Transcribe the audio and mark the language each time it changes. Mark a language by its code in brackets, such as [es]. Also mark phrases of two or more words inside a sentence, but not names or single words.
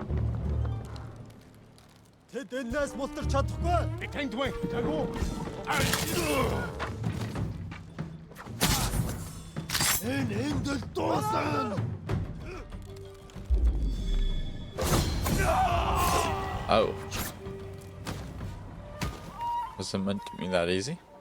[mn] Тэд энэс мултарч чадахгүй. Би танд вэ? Тагуу. Энд л дуусна. [en] Oh. Was it meant to be that easy?